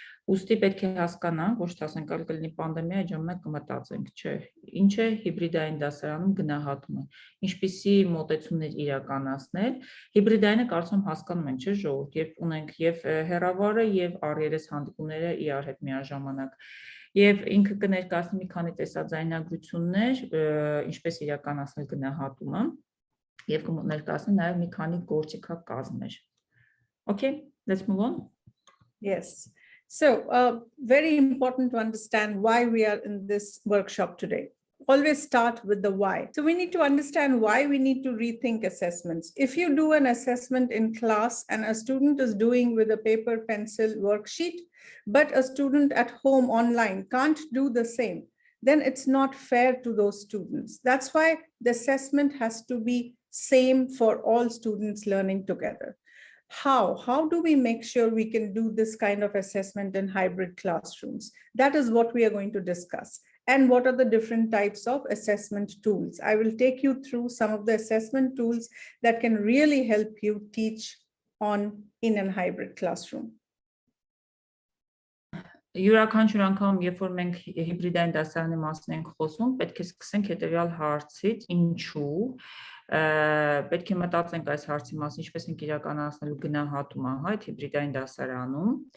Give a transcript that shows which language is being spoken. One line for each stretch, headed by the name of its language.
Armenian: Ուստի պետք է հասկանանք, ոչ թե ասենք ալ կլինի պանդեմիա, այդ ժամանակ կմտածենք, չէ, ինչ է հիբրիդային դասարանում գնահատումը, ինչպիսի մոտեցումներ իրականացնել։ Հիբրիդայինը կարծում հասկանում ենք, չէ, ժողովուրդ, երբ ունենք եւ հեռավարը եւ առերես հանդիպումները իրար հետ միաժամանակ։ Եվ ինքը կներկայացնի մի քանի տեսաձայնագրություններ, ինչպես իրականացնել գնահատումը, եւ կներկայացնի նաեւ մի քանի գործիքակազմեր։
English: Okay, let's move on. Yes. So very important to understand why we are in this workshop today. Always start with the why. So we need to understand why we need to rethink assessments. If you do an assessment in class and a student is doing with a paper pencil worksheet, but a student at home online can't do the same, then it's not fair to those students. That's why the assessment has to be same for all students learning together. How do we make sure we can do this kind of assessment in hybrid classrooms? That is what we are going to discuss. And what are the different types of assessment tools? I will take you through some of the assessment tools that can really help you teach in a hybrid classroom.
Armenian: Յուրաքանչյուր անգամ, երբ որ մենք հիբրիդային դասարանի մասին ենք խոսում, պետք է սկսենք հետևյալ հարցից, ինչու, պետք է մտածենք այս հարցի մասին, ինչպես ենք իրականացնելու գնահատումը, այդ հիբրիդային դասարանում,